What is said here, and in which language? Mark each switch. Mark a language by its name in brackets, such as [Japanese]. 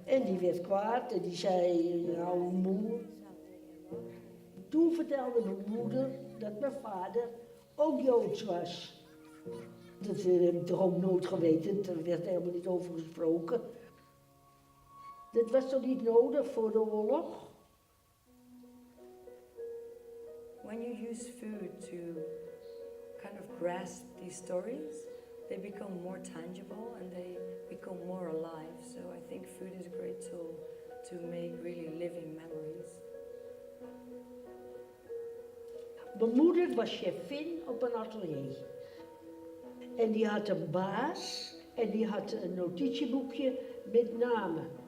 [Dutch] En die werd kwaad en die zei, nou moe. Toen vertelde mijn moeder dat mijn vader ook Joods was. Dat heb ik toch ook nooit geweten, er werd helemaal niet over gesproken. Dat was toch niet nodig voor de oorlog? [English] When you use food to kind of grasp these stories, they become more tangible and they become more alive. So I think food is a great tool to make really living memories. [Dutch] Mijn moeder was chefin op een atelier. En die had een baas en die had een notitieboekje met namen.